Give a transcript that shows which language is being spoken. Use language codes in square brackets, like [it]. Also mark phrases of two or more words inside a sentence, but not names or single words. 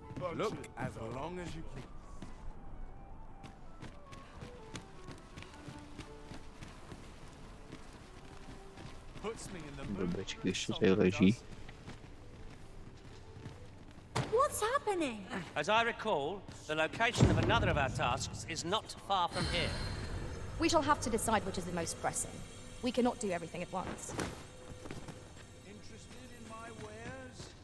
[en] Look as long as you please. Puts me in the mood. [cs] Blbeček ještě tady leží. [en] What's happening? As I recall, the location of another of our tasks is not far from here. We shall have to decide which is the most pressing. We cannot do everything at once. Interested in my wares?